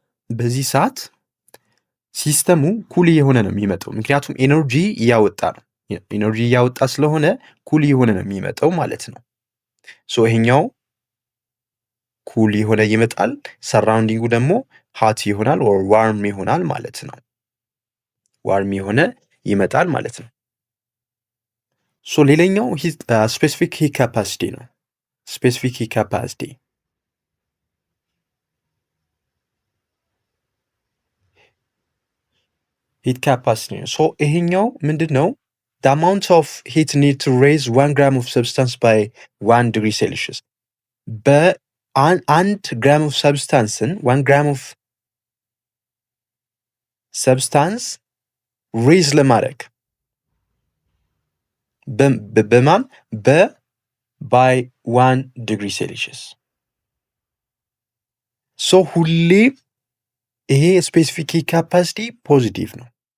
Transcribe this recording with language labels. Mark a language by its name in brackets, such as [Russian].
[Amharic] በዚህ ሰዓት ሲስተሙ ኩል የሆነ ነው የሚመጣው፣ ምክንያቱም ኤነርጂ እያወጣ ነው። ኤነርጂ እያወጣ ስለሆነ ኩል የሆነ ነው የሚመጣው ማለት ነው። ሶ ይሄኛው ኩል የሆነ ይመጣል፣ ሰራውንዲንጉ ደግሞ ሃት ይሆናል ኦር ዋርም ይሆናል ማለት ነው። ዋርም የሆነ ይመጣል ማለት ነው። ሶ ሌላኛው ስፔሲፊክ ሂት ካፓሲቲ ነው። ስፔሲፊክ ሂት ካፓሲቲ ሂት ካፓሲቲ ነው። ሶ ይሄኛው ምንድን ነው? [English] the amount of heat need to raise 1 gram of substance by 1 degree Celsius. [Amharic] በአንድ ግራም ኦፍ ሰብስታንስን 1 ግራም ኦፍ ሰብስታንስ ሬዝ ለማድረግ በማን ባይ 1 ዲግሪ ሴልሺየስ። ሶ ሁሌ ይሄ ስፔሲፊክ ሂት ካፓሲቲ ፖዚቲቭ ነው።